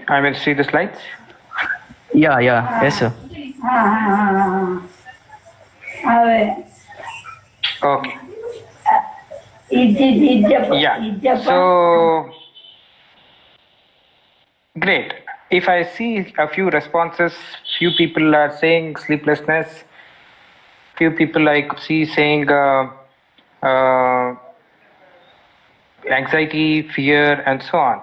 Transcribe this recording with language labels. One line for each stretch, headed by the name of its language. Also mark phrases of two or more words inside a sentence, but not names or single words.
English: I will see the slides. Yeah, yeah. Yes, sir.
Tulu: ಅದೇ
English: Okay.
Tulu: ಇಜ್ಜಪ್ಪ
English: Yeah. So great. If I see a few responses, few people are saying sleeplessness. Few people I could see saying anxiety, fear, and so on.